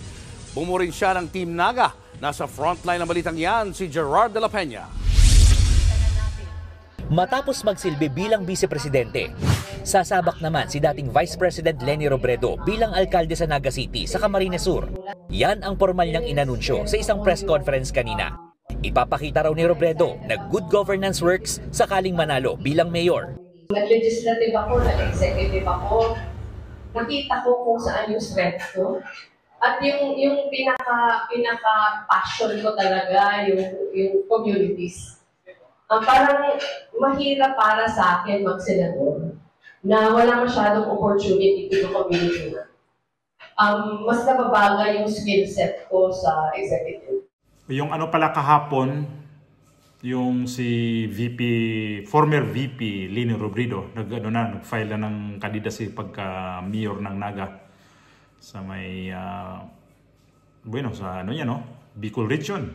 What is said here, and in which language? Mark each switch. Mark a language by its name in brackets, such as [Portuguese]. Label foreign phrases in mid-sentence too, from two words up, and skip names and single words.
[Filipino] Bumurin siya ng Team Naga. Nasa frontline ng balitang yan si Gerard de la Peña. Matapos magsilbi bilang vice-presidente, sasabak naman si dating Vice President Leni Robredo bilang alkalde sa Naga City sa Camarines Sur. Yan ang formal niyang inanunsyo sa isang press conference kanina. Ipapakita raw ni Robredo na [English] good governance works [Filipino] sakaling manalo bilang mayor. Nag-legislative ako, nag-executive ako. Nakita ko kung saan yung strength ko. At yung pinaka-passion ko talaga, yung communities. Parang mahirap para sa akin mag-senador na wala masyadong [English] opportunity to the community [Filipino] na. Mas nababagay yung [English] skill set [Filipino] ko sa executive. Yung ano pala kahapon, yung si former VP Leni Robredo, nag-file na ng candidacy pagka mayor ng Naga sa may, sa Bicol Region.